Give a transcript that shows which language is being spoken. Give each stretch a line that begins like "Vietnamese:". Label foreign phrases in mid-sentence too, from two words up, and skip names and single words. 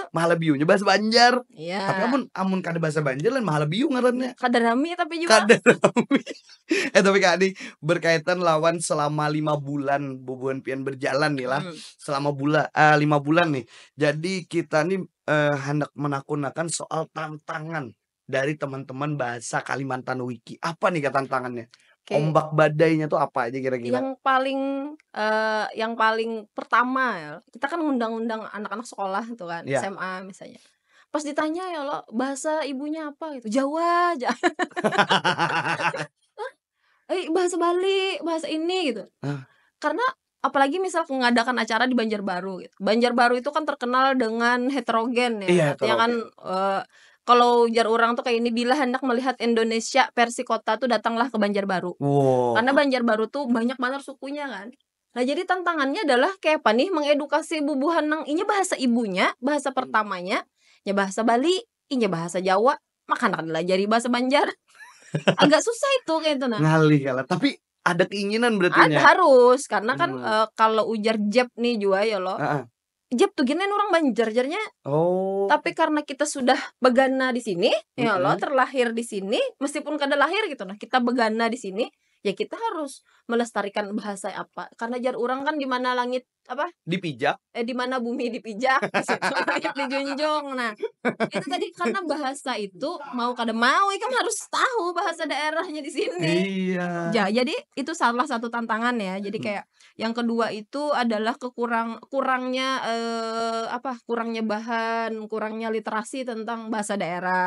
Banjar: Mahalabiunya bahasa Banjar.
Indonesian: Iya.
Banjar: Tapi amun kada bahasa Banjar lan Mahalabiu ngarannya. Kada rami tapi juga. Kada rami. Tapi Kak Adi berkaitan lawan selama 5 bulan bubuhan Pian berjalan nih lah.
Indonesian: Selama 5 bulan nih. Jadi kita nih hendak menakunakan soal tantangan dari teman-teman bahasa Kalimantan Wiki. Apa nih tantangannya? Ombak badainya tuh apa aja kira-kira? Yang paling pertama ya, kita kan ngundang-undang anak-anak sekolah tuh kan, SMA misalnya. Pas ditanya ya lo bahasa ibunya apa gitu, Jawa aja. Bahasa Bali, bahasa ini gitu. Karena apalagi misal mengadakan acara di Banjarbaru gitu. Banjarbaru itu kan terkenal dengan heterogen ya. Artinya kan kalau
Banjar: jar orang tuh
Indonesian: kayak ini bila hendak melihat Indonesia versi kota tuh datanglah ke Banjarbaru. Karena Banjarbaru tuh banyak banget sukunya kan. Nah jadi tantangannya adalah kayak apa nih mengedukasi
Banjar: bubuhan nang inya
Indonesian: bahasa ibunya, bahasa pertamanya, nya bahasa Bali, inya bahasa Jawa, makanya kan belajar bahasa Banjar. Agak susah itu kayak itu nah.
Banjar: Ngalih kalah, tapi ada keinginan berarti
Indonesian: Ada
Banjar: nya?
Indonesian: harus, karena kan, Mmm,
Banjar: kalau ujar jeb nih jua ya lo, heeh. jeb tuh gini orang Banjar jarnya, Oh, tapi karena kita sudah begana di sini, ya lo mhm. terlahir di sini, meskipun kada lahir gitu nah, kita begana di sini, ya kita harus melestarikan bahasa apa, karena jar urang kan di mana langit apa,
Indonesian: Dipijak? di mana bumi dipijak, di situ langit dijunjung. Nah, itu tadi karena bahasa itu mau
Banjar: kada mau ikam
Indonesian: harus tahu bahasa daerahnya di sini. Iya. Jadi itu salah satu tantangan ya. Jadi Mhm. kayak yang kedua itu adalah kurangnya, kurangnya bahan, kurangnya literasi tentang bahasa daerah.